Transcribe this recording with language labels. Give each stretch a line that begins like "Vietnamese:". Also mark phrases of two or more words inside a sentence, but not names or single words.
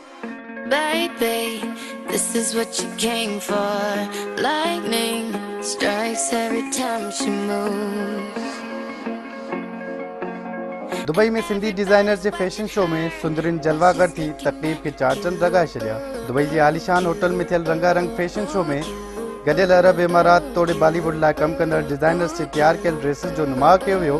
English: Baby, this is what you came for. Lightning strikes every time she moves.
Sindhi: दुबई में सिंधी डिज़ाइनर जे फैशन शो में सुंदरिन जलवागर थी तकलीफ़ के चार चंद लॻाए छॾिया। दुबई जे आलिशान होटल में थियल रंगारंग फैशन शो में गॾियल अरब इमारात तोड़े बॉलीवुड लाइ कमु कंदड़ डिज़ाइनर्स जे तैयार कयल ड्रेसिस जो नुमाउ कयो वियो।